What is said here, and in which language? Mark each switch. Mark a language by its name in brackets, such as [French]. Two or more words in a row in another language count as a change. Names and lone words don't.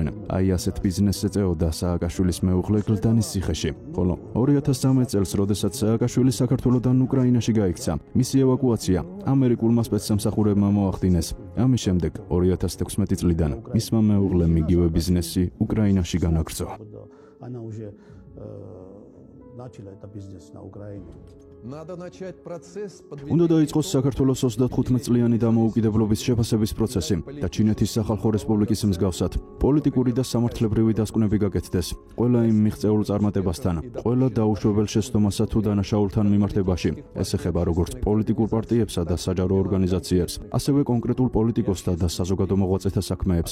[Georgian] აი ასეთ ბიზნესს ეწეოდა სააკაშვილის მეუღლე გლდანის ციხეში. ხოლო 2013 წელს, როდესაც სააკაშვილი საქართველოდან უკრაინაში გაიქცა, მისი ევაკუაცია ამერიკულმა სპეცსამსახურებმა მოახდინეს. ამის შემდეგ 2016 წლიდან მისმა მეუღლემ იგივე ბიზნესი უკრაინაში განაგრძო. [Russian] Начала это бизнес на Украине. Надо начать процесс [Georgian] უნდა დაიწყოს საქართველოს 35 წლიანი დამოუკიდებლობის შეფასების პროცესი და ჩინეთის სახალხო რესპუბლიკის მსგავსად პოლიტიკური და სამართლებრივი დასკვნები გაკეთდეს. ყველა იმ მიღწეულ წარმატებასთან, ყველა დაუშვებელ შეცდომასა თუ დანაშაულთან მიმართებაში, ეს ეხება როგორც პოლიტიკურ პარტიებსა და საჯარო ორგანიზაციებს, ასევე კონკრეტულ პოლიტიკოსთა და საზოგადო მოღვაწეთა საქმეებს.